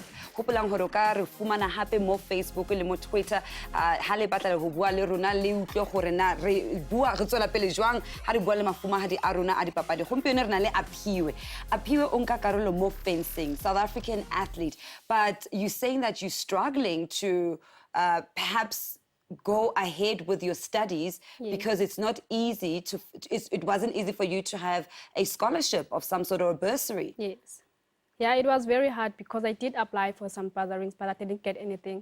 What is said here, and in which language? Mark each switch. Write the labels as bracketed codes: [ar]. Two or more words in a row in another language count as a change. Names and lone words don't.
[st] Hopolang hore o ka re fumana hape mo Facebook le mo Twitter. [tn] Ha le batla go bua le rona le utlwe gore na re bua re tswela pele jwang ha re bua le mafumahadi a rona a dipapadi. Gompieno re na le Aphiwe. Aphiwe o nka karolo mo fencing, [en] South African athlete. But you're saying that you're struggling to perhaps go ahead with your studies because it's not easy to, it wasn't easy for you to have a scholarship of some sort or a bursary. Yes. Yeah, it was very hard because I did apply for some bursaries, but I didn't get anything.